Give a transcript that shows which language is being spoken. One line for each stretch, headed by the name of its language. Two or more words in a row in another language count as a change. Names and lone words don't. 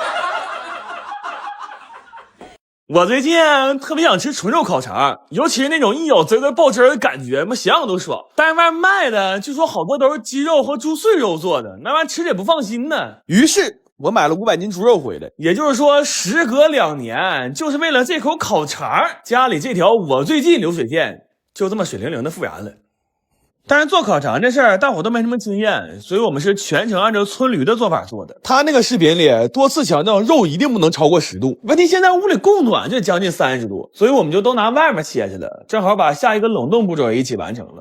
Chinese: 我最近特別想吃純肉烤腸，尤其是那種一咬滋滋爆汁的感覺，想想都爽。但是外面賣的據說好多都是雞肉和豬碎肉做的，那玩意吃着也不放心呢。於是我買了500斤豬肉回來，也就是說時隔2年，就是為了這口烤腸，家裡這條我最近流水線就這麼水靈靈的復燃了。但是做烤腸這事兒大夥都沒什麼經驗，所以我們是全程按照村驢的做法做的。他那個視頻裡多次強調肉一定不能超過10度，問題現在屋裡供暖就將近30度，所以我們就都拿外面切去了，正好把下一個冷凍步驟一起完成了。